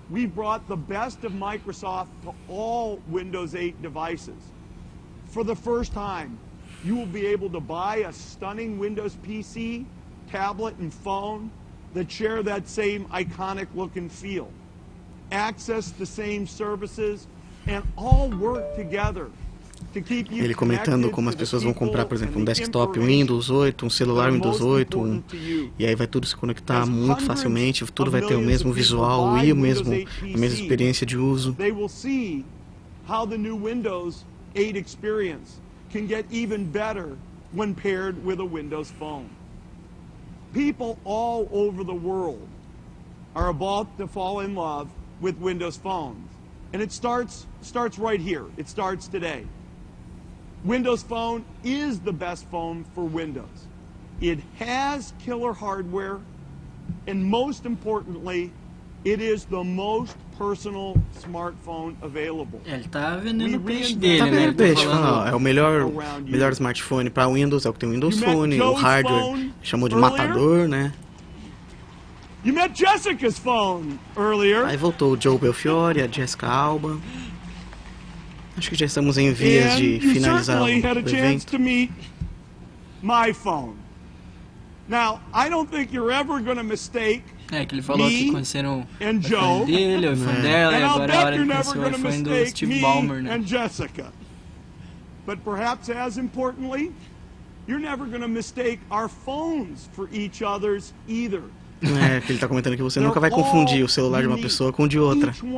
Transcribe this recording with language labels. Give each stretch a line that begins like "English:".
English: We brought the best of Microsoft to all Windows 8 devices. For the first time, you will be able to buy a stunning Windows PC, tablet, and phone that share that same iconic look and feel, access the same services, and all work together.
Portuguese: Ele comentando como as pessoas vão comprar, por exemplo, um desktop Windows 8, um celular Windows 8, e aí vai tudo se conectar muito facilmente, tudo vai ter o mesmo visual e a mesma experiência de uso.
English: They will see how the new Windows 8 experience can get even better when paired with a Windows Phone. People all over the world are about to fall in love with Windows phones. And it starts right here. It starts today. Windows Phone is the best phone for Windows. It has killer hardware, and most importantly, it is the most personal smartphone available.
Portuguese: Ele tá vendendo o peixe dele, tá né? Peixe, é o melhor smartphone para Windows, é o que tem o Windows Phone, o hardware chamou de matador, né?
English: You met Jessica's phone earlier.
Portuguese: Aí voltou o Joe Belfiore, a Jessica Alba. Acho que já estamos em vias de finalizar o evento.
English: My phone. Now, I don't think you're ever going to mistake
Portuguese: que ele falou que conheceram o iPhone dele, o iPhone dela, e agora é a hora de conhecer o iPhone do Steve Ballmer, né?
English: And Jessica. But perhaps as importantly, you're never going to mistake our phones for each other's either.
Portuguese: Que ele está comentando que você nunca vai confundir o celular de uma pessoa com o de outra.